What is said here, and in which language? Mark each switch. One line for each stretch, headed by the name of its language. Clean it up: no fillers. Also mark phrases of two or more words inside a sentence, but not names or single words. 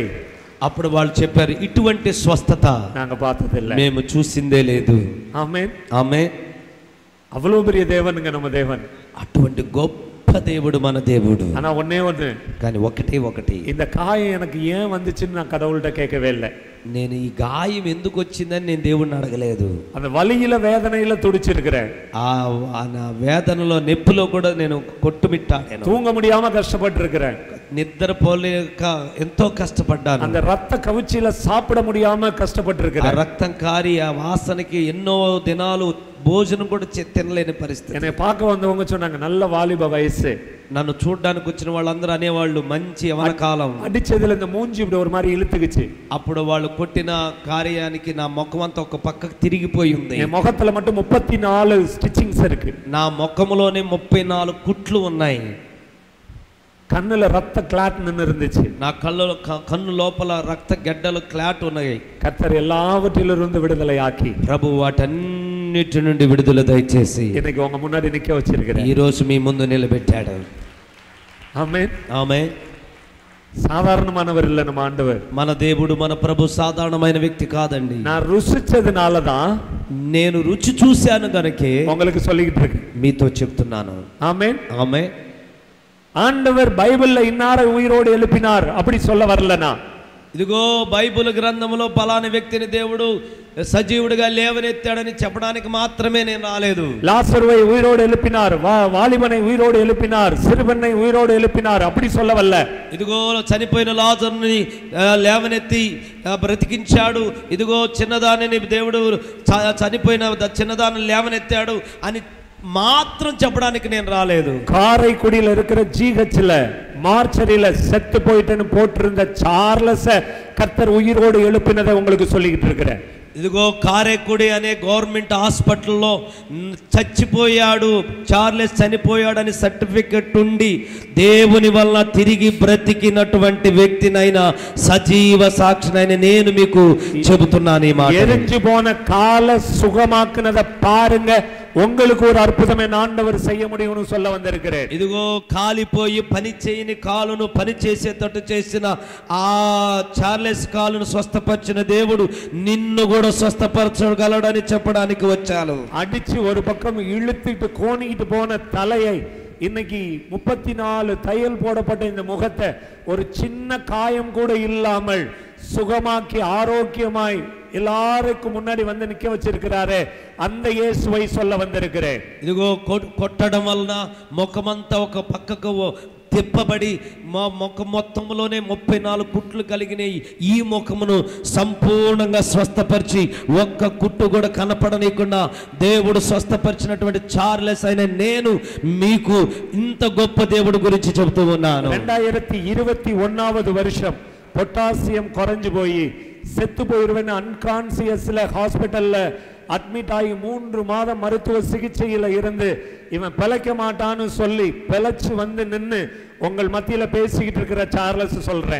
Telugu: అప్పుడు వాళ్ళు చెప్పారు, ఇటువంటి స్వస్థత
Tamil: நாங்க பார்த்ததில்லை,
Telugu: మేము చూసిందే లేదు.
Tamil: ஆமென்.
Telugu: ఆమేన్.
Tamil: அவ்வளவு பெரிய தேவனுங்க நம்ம தேவன்.
Telugu: అటువంటి గొప్ప దేవుడు మన దేవుడు.
Tamil: ஆனா ஒன்னே ஒண்ணு,
Telugu: కానీ ఒకటి
Tamil: இந்த காயம் எனக்கு ஏன் வந்துச்சுன்னு நான் கடவுள்கிட்ட கேட்கவே இல்லை.
Telugu: నేను ఈ గాయం ఎందుకు వచ్చిందని నేను దేవుడిని అడగలేదు.
Tamil: அந்த వలిயில వేదనயில துடிச்சிருக்கிறேன்.
Telugu: ఆ నా వేదనలో నొప్పిలో కూడా నేను కొట్టుమిట్టాను.
Tamil: தூங்க முடியாம கஷ்டப்பட்டு இருக்கிறேன்.
Telugu: నిద్రపోలేక ఎంతో కష్టపడ్డాను.
Tamil: அந்த ரத்த கவுச்சியில சாப்பிட முடியாம கஷ்டப்பட்டு
Telugu: ఆ
Tamil: இருக்கிறேன்.
Telugu: రక్తం కారి ఆ వాసనకి ఎన్నో దినాలు భోజనం కూడా తినలేని పరిస్థితి.
Tamil: என்னை பார்க்க வந்தவங்க சொன்னாங்க, நல்ல வாலிப வயசு.
Telugu: నన్ను చూడడానికి వచ్చిన వాళ్ళందరూ అనేవాళ్ళు, మంచి యవన కాలం.
Tamil: அடிச்சதுல இந்த மூஞ்சி இப்படி ஒரு மாதிரி இழுத்துக்குச்சு.
Telugu: అప్పుడు వాళ్ళు కొట్టిన కార్యానికి నా ముఖం అంతా ఒక పక్కకు తిరిగిపోయి ఉంది.
Tamil: என் முகத்துல மட்டும் 34 ஸ்டிச்சிங்ஸ் இருக்கு.
Telugu: నా ముఖంలోనే 34 కుట్లు ఉన్నాయి.
Tamil: கண்ணுல ரத்த கிளாட் நின்னு இருந்துச்சு.
Telugu: నా కన్ను లోపల రక్త గడ్డలు క్లాట్ ఉన్నాయి.
Tamil: கர்த்தர் எல்லாவற்றிலிருந்து விடுதலை ஆக்கி
Telugu: ప్రభు వాటన్నిటి నుండి విడుదల దయచేసి
Tamil: இன்னைக்கு உங்க முன்னாடி நிக்க வச்சிருக்கிறேன்.
Telugu: ఈ రోజు మీ ముందు నిలబెట్టాడు.
Tamil: ஆமென்.
Telugu: ఆమేన్.
Tamil: சாதாரணமானவர் இல்ல நம்ம ஆண்டவர்.
Telugu: మన దేవుడు మన ప్రభు సాధారణమైన వ్యక్తి కాదండి.
Tamil: நான் ருசிச்சதுனால தான்
Telugu: నేను రుచి చూశాను గనుకే
Tamil: உங்களுக்கு சொல்லிக்கிட்டு இருக்கேன்.
Telugu: మీతో చెప్తున్నాను.
Tamil: ஆமென்.
Telugu: ఆమేన్.
Tamil: ஆண்டவர் பைபிள்ல இன்னாரை உயிரோடு எழுப்பினார் அப்படி சொல்ல வரலனா,
Telugu: ఇదిగో బైబిల్ గ్రంథంలో పలానా వ్యక్తిని దేవుడు సజీవుడిగా లేవనెత్తాడని చెప్పడానికి మాత్రమే నేను రాలేదు.
Tamil: லாசருவை உயிரோடு எழுப்பினார், வாலிபனை உயிரோடு எழுப்பினார், சிறுவனை உயிரோடு எழுப்பினார் அப்படி சொல்ல வரல.
Telugu: ఇదిగో చనిపోయిన లాజరుని లేవనెత్తి బ్రతికించాడు, ఇదిగో చిన్నదానిని దేవుడు చనిపోయిన చిన్నదాన్ని లేవనెత్తాడు అని మాత్రం చెప్పడానికి నేను రాలేదు.
Tamil: காரைக்குடியில் இருக்கிற ஜிஹெச்ல மார்ச்சரியில செத்து போயிட்டேன்னு போட்டிருந்த சார்லஸ் கர்த்தர் உயிரோடு எழுப்பினதை உங்களுக்கு சொல்லிக்கிட்டு இருக்கிறேன்.
Telugu: ఇదిగో కారేకుడి అనే గవర్నమెంట్ హాస్పిటల్లో చచ్చిపోయాడు, చార్లెస్ చనిపోయాడని సర్టిఫికెట్ ఉండి దేవుని వల్ల తిరిగి బ్రతికినటువంటి వ్యక్తినైనా సజీవ సాక్షినైనా నేను మీకు చెబుతున్నాను ఈ మాట.
Tamil: எரிஞ்சு போன கால சுகமாக்குனதை பாருங்க, உங்களுக்கு ஒரு அற்புதமே ஆண்டவர் செய்ய முடியும்னு சொல்ல வந்திருக்கிறேன்.
Telugu: ఇదిగో కాలిపోయి పని చేయని కాలును పని చేసేటట్టు చేసిన ఆ చార్లెస్ కాలును స్వస్థపరిచిన దేవుడు నిన్ను కూడా స్వస్థపరచగలడని చెప్పడానికి వచ్చాను.
Tamil: அடிச்சு ஒரு பக்கம் இழுத்துட்டு கோணிக்கிட்டு போன தலையை இன்னைக்கு 34 தையல் போடப்பட்ட இந்த முகத்தை ஒரு சின்ன காயம் கூட இல்லாமல் சுகமாக்கி ஆரோக்கியமாய் எல்லாருக்கும் முன்னாடி வந்து நிக்க வச்சிருக்கிறாரே, அந்த இயேசுவை சொல்ல வந்திருக்கிறேன்.
Telugu: ఇదిగో కొట్టడం వలన ముఖమంతా ఒక పక్కకు తిప్పబడి మా ముఖం మొత్తంలోనే 34 కుట్లు కలిగిన ఈ ముఖమును సంపూర్ణంగా స్వస్థపరిచి ఒక్క కుట్టు కూడా కనపడనీయకుండా దేవుడు స్వస్థపరిచినటువంటి చార్లెస్ అయిన నేను మీకు ఇంత గొప్ప దేవుడి గురించి చెబుతూ ఉన్నాను.
Tamil: 2021வது வருஷம் பொட்டாசியம் குறைஞ்சு போய் செத்து போயிருவேன் அன்கான்சியஸ்ல ஹாஸ்பிட்டல்ல அட்மிட் ஆகி 3 மாதம் மருத்துவ சிகிச்சையில இருந்து இவன் பிழைக்க மாட்டான்னு சொல்லி பிழைச்சு வந்து நின்னு உங்கள் மத்தியில பேசிக்கிட்டு இருக்கிற சார்லஸ் சொல்றேன்.